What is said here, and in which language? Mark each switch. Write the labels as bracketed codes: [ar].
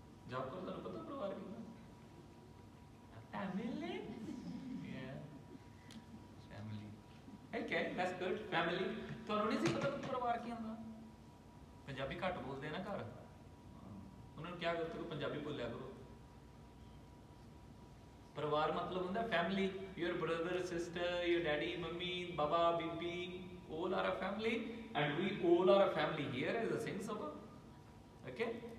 [hi] Job करो तो पता परिवार की [en] family, yeah, family, okay, that's good, family। [pa] ਤੁਹਾਨੂੰ ਨਹੀਂ ਸੀ ਪਤਾ ਪਰਿਵਾਰ ਕੀ ਹੁੰਦਾ? ਪੰਜਾਬੀ ਘੱਟ ਬੋਲਦੇ ਆ ਨਾ ਘਰ, ਉਹਨਾਂ ਨੂੰ ਕਿਹਾ ਕਰੋ ਕਿ ਪੰਜਾਬੀ ਬੋਲਿਆ ਕਰੋ। ਪਰਿਵਾਰ ਮਤਲਬ ਹੁੰਦਾ family, [en] your brother, sister, your daddy, mummy, baba, bibi, all are a family and we all are a family here as a Singh Sabha, okay।